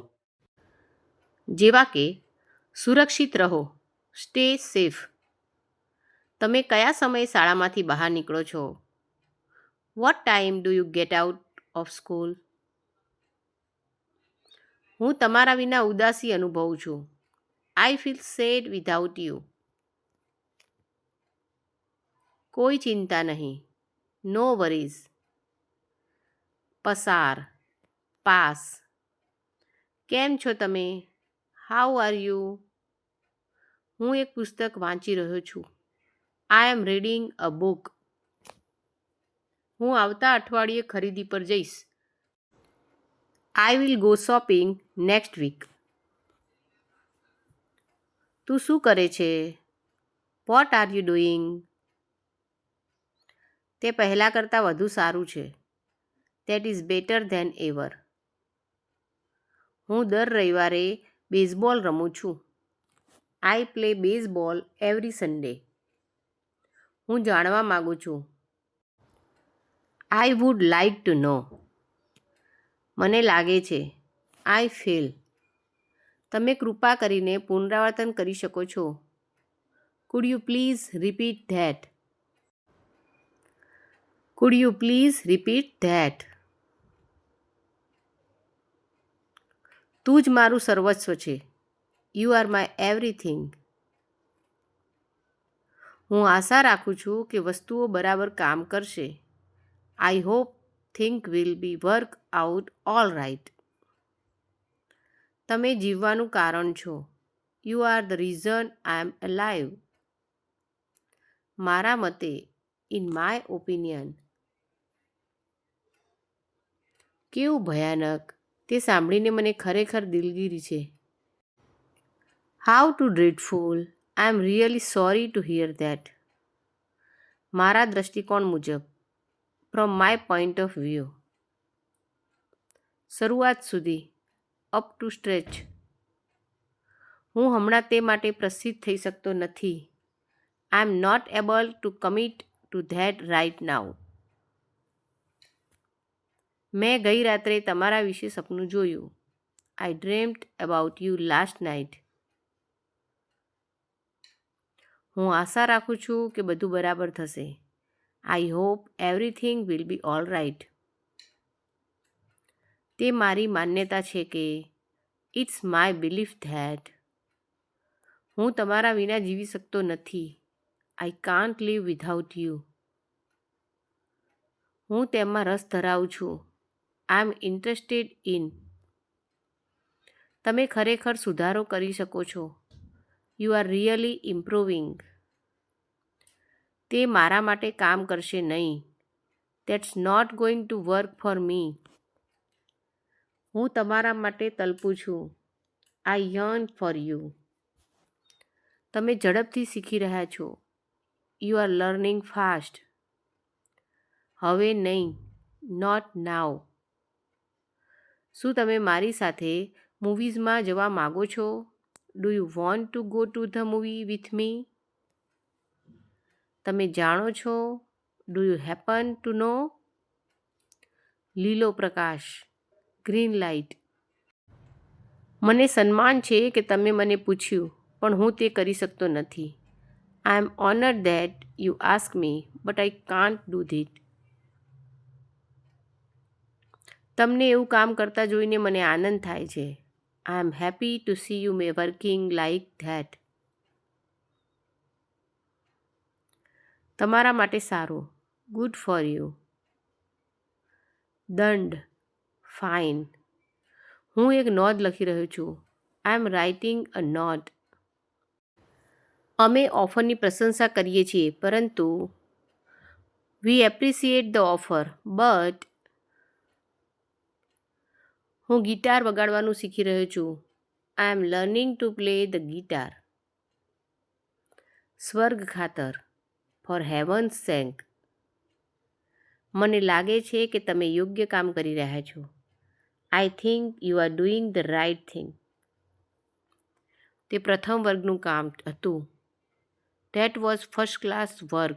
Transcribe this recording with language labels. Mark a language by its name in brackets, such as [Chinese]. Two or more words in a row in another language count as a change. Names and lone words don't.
[Gujarati] જેવા કે સુરક્ષિત રહો, [English] stay safe. [Gujarati] તમે કયા સમયે શાળામાંથી બહાર નીકળો છો? [English] What time do you get out of school? [Gujarati] હું તમારા વિના ઉદાસી અનુભવું છું. [English] I feel sad without you. [Gujarati] કોઈ ચિંતા નહીં. [English] No worries. [Gujarati] પસાર, પાસ. કેમ છો તમે? [English] How are you? [Gujarati] હું એક પુસ્તક વાંચી રહ્યો છું. [English] I am reading a book. [Gujarati] હું આવતા અઠવાડિયે ખરીદી પર જઈશ. [English] I will go shopping next week. [Gujarati] તું શું કરે છે? [English] What are you doing? [Gujarati] તે પહેલાં કરતાં વધુ સારું છે. [English] That is better than ever. [Gujarati] હું દર રવિવારે બેઝબોલ રમું છું. [English] I play baseball every Sunday. [Gujarati] હું જાણવા માગું છું. [English] I would like to know. [Gujarati] મને લાગે છે. [English] I feel. [Gujarati] તમે કૃપા કરીને પુનરાવર્તન કરી શકો છો? [English] Could you please repeat that? Could you please repeat that? [Gujarati] તું જ મારું સર્વસ્વ છે. [English] You are my everything. [Gujarati] હું આશા રાખું છું કે વસ્તુઓ બરાબર કામ કરશે. [English] I hope things will be work out all right. [Gujarati] તમે જીવવાનું કારણ છો. [English] You are the reason I am alive. [Gujarati] મારા મતે, [English] in my opinion. [Gujarati] કેવું ભયાનક! તે સાંભળીને મને ખરેખર દિલગીરી છે. [English] How too dreadful. I am really sorry to hear that. [Gujarati] મારા દૃષ્ટિકોણ મુજબ. [English] From my point of view. [Gujarati] શરૂઆત સુધી. [English] Up to stretch. [Gujarati] હું હમણાં તે માટે પ્રસિદ્ધ થઈ શકતો નથી. [English] I am not able to commit to that right now. [Gujarati] મેં ગઈ રાત્રે તમારા વિશે સપનું જોયું. [English] I dreamt about you last night. [Gujarati] હું આશા રાખું છું કે બધું બરાબર થશે. [English] I hope everything will be all right. [Gujarati] તે મારી માન્યતા છે કે [English] It's my belief that. [Gujarati] હું તમારા વિના જીવી શકતો નથી. [English] I can't live without you. [Gujarati] હું તેમાં રસ ધરાવું છું. [English] I am interested in. [Gujarati] તમે ખરેખર સુધારો કરી શકો છો. [English] You are really improving. [Gujarati] તે મારા માટે કામ કરશે નહીં. [English] That's not going to work for me. [Gujarati] હું તમારા માટે તલપું છું. [English] I yearn for you. [Gujarati] તમે ઝડપથી શીખી રહ્યા છો. [English] You are learning fast. [Gujarati] હવે નહીં. [English] Not now. [Gujarati] શું તમે મારી સાથે મૂવીઝમાં જવા માગો છો? [English] Do you want to go to the movie with me? [Gujarati] તમે જાણો છો? [English] Do you happen to know? [Gujarati] લીલો પ્રકાશ. [English] green light. [Gujarati] મને સન્માન છે કે તમે મને પૂછ્યું, પણ હું તે કરી શકતો નથી. [English] I am honored that you asked me, but I can't do that. [Gujarati] તમને એવું કામ કરતા જોઈને મને આનંદ થાય છે. [English] I am happy to see you working like that. [Gujarati] તમારા માટે સારું. [English] Good for you. [Gujarati] દંડ. ફાઇન. હું એક નોંધ લખી રહ્યો છું. [English] I am writing a note. [Gujarati] અમે ઓફરની પ્રશંસા કરીએ છીએ, પરંતુ [English] we appreciate the offer, but. [Gujarati] હું ગિટાર વગાડવાનું શીખી રહ્યો છું. [English] I am learning to play the guitar. [Gujarati] સ્વર્ગ ખાતર. [English] For heaven's sake. [Gujarati] મને લાગે છે કે તમે યોગ્ય કામ કરી રહ્યા છો. [English] I think you are doing the right thing. [Gujarati] તે પ્રથમ વર્ગનું કામ હતું. [English] that was first class work.